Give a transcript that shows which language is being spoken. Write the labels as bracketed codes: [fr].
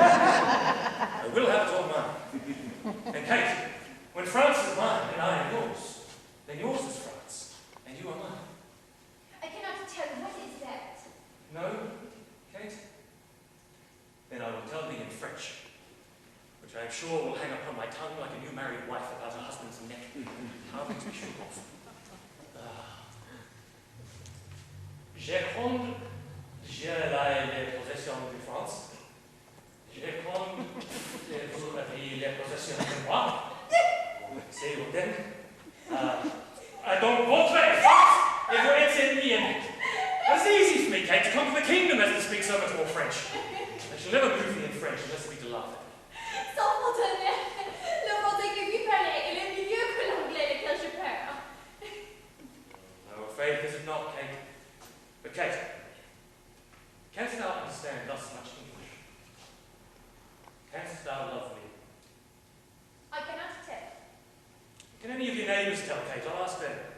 [en] I will have it all mine. And Kate, when France is mine and I am yours, then yours is France, and you are mine. I cannot tell. What is that? No, Kate? Then I will tell thee in French, which I am sure will hang upon my tongue like a new married wife about her husband's neck. How to be sure of. [fr] Je compte, j'ai les possessions de France. Je compte, vous avez les possessions de moi. C'est vous then. Donc votre France et vous êtes ennemis. [en] It's easy for me, Kate, to conquer the kingdom as to speak so much more French. I shall never move thee in French unless it be to laugh at. [fr] Sans contenir, le français que vous parlez est le mieux que l'anglais lequel je parle. [en] No, afraid this is not, Kate. But Kate, canst thou understand thus much English? Canst thou love me? I cannot tell. Can any of your neighbours tell, Kate? I'll ask them.